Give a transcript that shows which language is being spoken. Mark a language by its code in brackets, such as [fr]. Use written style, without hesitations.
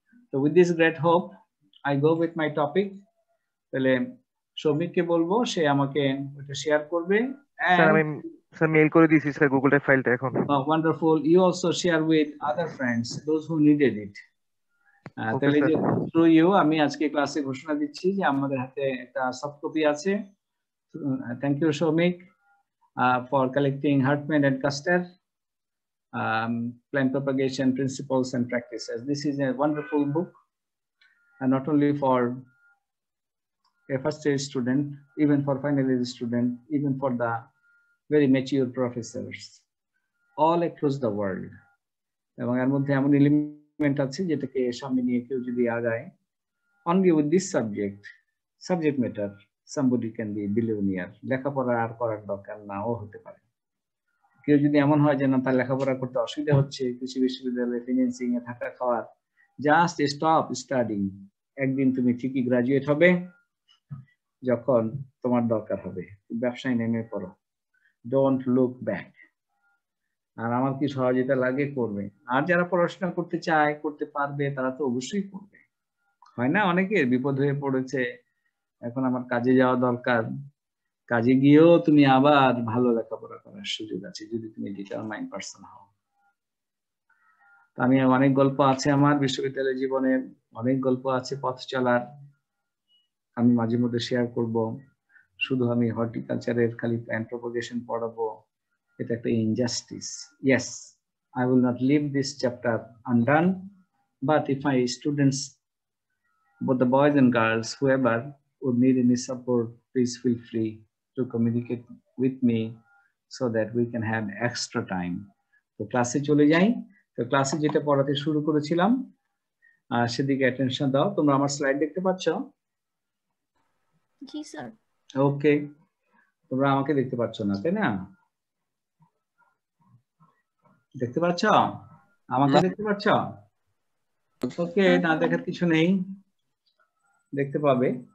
[bn] তো [en] With this great hope I go with my topic. [bn] তাহলে সৌমিককে বলবো সে আমাকে ওটা শেয়ার করবে। স্যার আমি স্যার মেইল করে দিয়েছি স্যার গুগল ড্রাইভ ফাইলটা এখন। [en] Wonderful, you also share with other friends those who needed it. [bn] তাহলে যে থ্রু ইউ আমি আজকে ক্লাসে ঘোষণা দিচ্ছি যে আমাদের হাতে একটা সফট কপি আছে। Thank you Soumik [en] for collecting Hartman and Custer, Plant Propagation Principles and Practices. This is a wonderful book, and not only for a first year student, even for final year student, even for the very mature professors all across the world. [bn] এবং এর মধ্যে এমন element আছে যেটাকে সামনে নিয়ে কেউ যদি আগায়, [en] only with this subject matter, somebody can be billionaire. [bn] লেখাপড়া আর করার দরকার নাও হতে পারে। কেউ যদি এমন হয় যে না তার লেখাপড়া করতে অসুবিধা হচ্ছে, কৃষি বিশ্ববিদ্যালয়ে ফিন্যান্সিং এ থাকা খাওয়ার, [en] Just stop studying. [bn] একদিন তুমি ঠিকই গ্রাজুয়েট হবে যখন তোমার দরকার হবে, ব্যবসায় নেমে পড়ো, [en] Don't look back. [bn] আর আমার কি সহযোগিতা লাগে করবে। আর যারা পড়াশোনা করতে চায়, করতে পারবে, তারা তো অবশ্যই করবে। হয় না অনেকের বিপদ হয়ে পড়েছে, এখন আমার কাজে যাওয়া দরকার, কাজে গিয়েও তুমি আবার ভালো লেখাপড়া করার সুযোগ আছে যদি তুমি ডিটারমাইন্ড পারসন হও। আমি অনেক গল্প আছে আমার বিশ্ববিদ্যালয় জীবনের, অনেক গল্প আছে পথ চলার, আমি মাঝে মধ্যে শেয়ার করব। শুধু আমি হর্টিকালচারের খালি প্ল্যান্ট প্রপাগেশন পড়াবো, এটা একটা injustice. [en] Yes, I will not leave this chapter undone, but if my students, both the boys and girls, whoever would need any support, please feel free to communicate with me so that we can have extra time. [bn] তো ক্লাসে চলে যাই। তো ক্লাসে যেটা পড়াতে শুরু করেছিলাম সেদিকে অ্যাটেনশন দাও। তোমরা আমার স্লাইড দেখতে পাচ্ছ? জি স্যার। ওকে, তোমরা আমাকে দেখতে পাচ্ছ না তাই না? দেখতে পাচ্ছ? আমাকে দেখতে পাচ্ছ? ওকে, না দেখার কিছু নেই, দেখতে পাবে।